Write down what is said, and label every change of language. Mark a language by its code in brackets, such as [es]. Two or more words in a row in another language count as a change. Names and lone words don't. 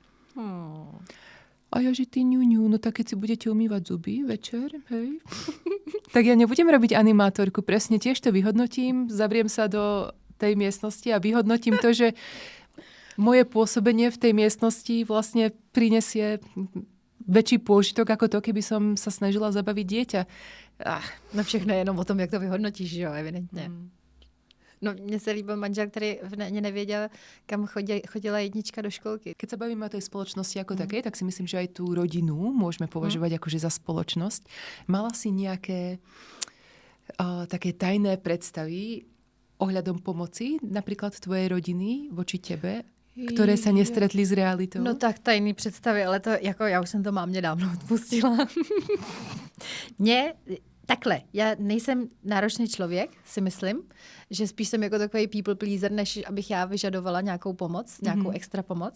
[sk] A ja, že ty ňuňu, no tak keď si budete umývať zuby večer, hej, tak ja nebudem robiť animátorku. Presne tiež to vyhodnotím, zavriem sa do tej miestnosti a vyhodnotím to, že moje pôsobenie v tej miestnosti vlastne prinesie väčší pôžitok ako to, keby som sa snažila zabaviť dieťa. [cs] No všechno je jenom o tom, jak to vyhodnotíš, že jo, evidentně. No, mně se líbil manžel, který ani nevěděl, kam chodila jednička do školky. [sk] Keď sa bavíme o tej spoločnosti ako takej, tak si myslím, že aj tú rodinu môžeme považovať akože za spoločnosť. Mala si nejaké také tajné predstavy ohľadom pomoci, napríklad tvojej rodiny voči tebe, které se nestretli s realitou? [cs] No tak tajný představy, ale to jako já už jsem to mámě dávno odpustila. Takhle, já nejsem náročný člověk, si myslím, že spíš jsem jako takový [en] people pleaser, [cs] než abych já vyžadovala nějakou pomoc, nějakou extra pomoc.